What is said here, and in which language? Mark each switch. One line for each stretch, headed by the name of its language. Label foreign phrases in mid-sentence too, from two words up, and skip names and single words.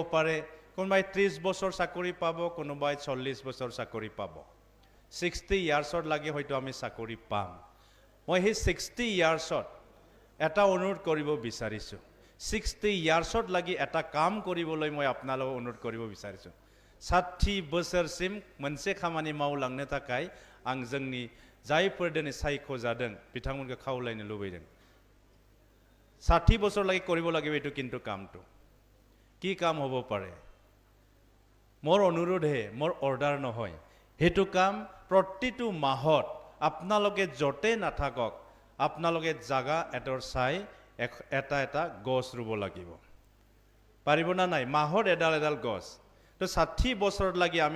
Assamese: পাৰে কোনোবাই 30 বছৰ চাকৰি পাব কোনোবাই 40 বছৰ চাকৰি পাব 60 ইয়াৰ্ছত লাগি হয়তো আমি চাকৰি পাম মই সেই 60 ইয়াৰ্ছত এটা অনুৰোধ কৰিব বিচাৰিছোঁ 60 ইয়াৰ্ছত লাগি এটা কাম কৰিবলৈ মই আপোনালোকক অনুৰোধ কৰিব বিচাৰিছোঁ
Bodo: 60 बोसोरसिम मोनसे खामानि मावलांनो थाखाय आं जोंनि जायफोर दिनै सायख'जादों बिथांमोनखौ खावलायनो लुबैदों
Assamese: 60 বছৰ লাগি কৰিব লাগিব এইটো কিন্তু কামটো কি কাম হ'ব পাৰে মোৰ অনুৰোধহে মোৰ অৰ্ডাৰ নহয় সেইটো কাম প্ৰতিটো মাহত আপোনালোকে য'তে নাথাকক আপোনালোকে জাগা এডৰ চাই এটা এটা গছ ৰুব লাগিব পাৰিব না নাই মাহত এডাল এডাল গছ তো 60 বছৰত লাগি আমি